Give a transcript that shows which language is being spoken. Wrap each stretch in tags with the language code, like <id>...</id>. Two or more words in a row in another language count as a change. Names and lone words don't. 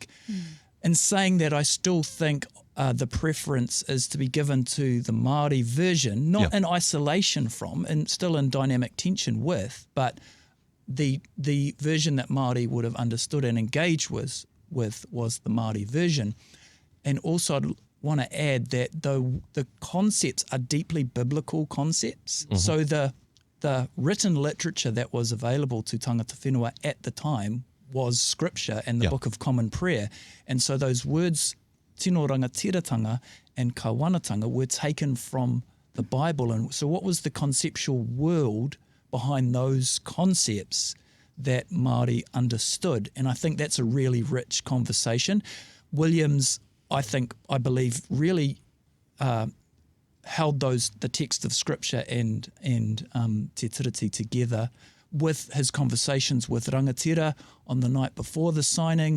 <en>In saying that, I still think the preference is to be given to the Māori version, not in isolation from, and still in dynamic tension with, but the version that Māori would have understood and engaged with was the Māori version. And also I'd want to add that the concepts are deeply biblical concepts. So the written literature that was available to</en> <mi>tangata whenua</mi> <en>at the time was scripture and the Book of Common Prayer. And so those words,</en> <mi>tino rangatiratanga and kawanatanga,</mi> <en>were taken from the Bible. And so what was the conceptual world behind those concepts that Māori understood? And I think that's a really rich conversation. Williams, I believe, really held the text of Scripture and Te Tiriti together with his conversations with rangatira on the night before the signing.</en>